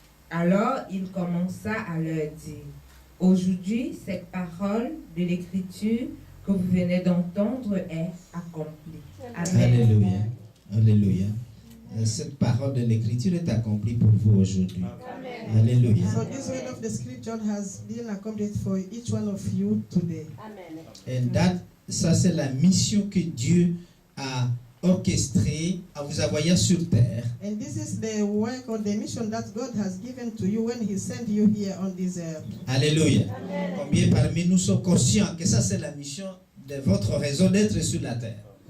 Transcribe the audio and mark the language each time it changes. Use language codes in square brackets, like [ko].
[fr] Alors il commença à leur dire, « Aujourd'hui, cette parole de l'Écriture que vous venez d'entendre est accomplie. » Amen. Alléluia. Alléluia. Cette parole de l'Écriture est accomplie pour vous aujourd'hui. Alléluia. [en] So this word of the scripture has been accomplished for each one of you today. Amen. [fr] Et ça, c'est la mission que Dieu a orchestrée en vous envoyant sur terre. [en] And this is the work or the mission that God has given to you when He sent you here on this earth. [fr] Alléluia. Combien parmi nous sont conscients que ça, c'est la mission de votre raison d'être sur la terre?